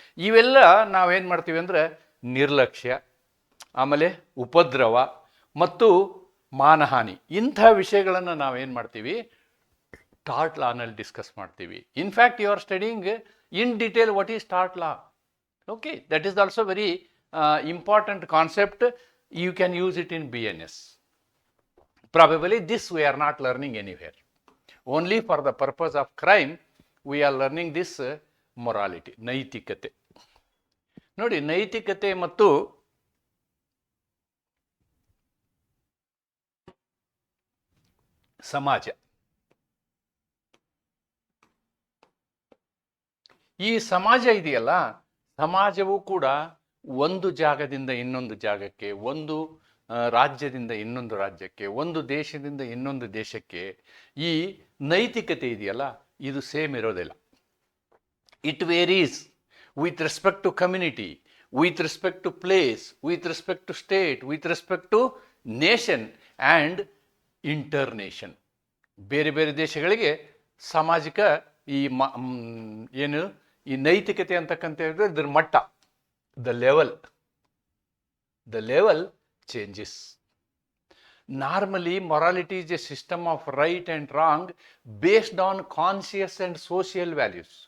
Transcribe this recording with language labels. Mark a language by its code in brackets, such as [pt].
[kn] ಇವೆಲ್ಲ ನಾವೇನು ಮಾಡ್ತೀವಿ ಅಂದರೆ ನಿರ್ಲಕ್ಷ್ಯ, ಆಮೇಲೆ ಉಪದ್ರವ ಮತ್ತು ಮಾನಹಾನಿ, ಇಂಥ ವಿಷಯಗಳನ್ನು ನಾವೇನು ಮಾಡ್ತೀವಿ, ಟಾರ್ಟ್ ಲಾನಲ್ಲಿ ಡಿಸ್ಕಸ್ ಮಾಡ್ತೀವಿ. [en] In fact you are studying in detail what is tort law. Okay, that is also very important concept. You can use it in BNS. Probably this we are not learning anywhere. Only for the purpose of crime we are learning this morality, ನೈತಿಕತೆ. [kn] ನೋಡಿ, ನೈತಿಕತೆ ಮತ್ತು ಸಮಾಜ, ಈ ಸಮಾಜ ಇದೆಯಲ್ಲ, ಸಮಾಜವೂ ಕೂಡ ಒಂದು ಜಾಗದಿಂದ ಇನ್ನೊಂದು ಜಾಗಕ್ಕೆ, ಒಂದು ರಾಜ್ಯದಿಂದ ಇನ್ನೊಂದು ರಾಜ್ಯಕ್ಕೆ, ಒಂದು ದೇಶದಿಂದ ಇನ್ನೊಂದು ದೇಶಕ್ಕೆ ಈ ನೈತಿಕತೆ ಇದೆಯಲ್ಲ, ಇದು ಸೇಮ್ ಇರೋದಿಲ್ಲ. [en] It varies with respect to community, with respect to place, with respect to state, with respect to nation and internation. [kn] ಬೇರೆ ಬೇರೆ ದೇಶಗಳಿಗೆ ಸಾಮಾಜಿಕ ಈ ಏನು ಈ ನೈತಿಕತೆ ಅಂತಕ್ಕಂಥ ಹೇಳಿದ್ರೆ ಇದ್ರ ಮಟ್ಟ, [en] The level changes. Normally, morality is a system of right and wrong based on conscious and social values.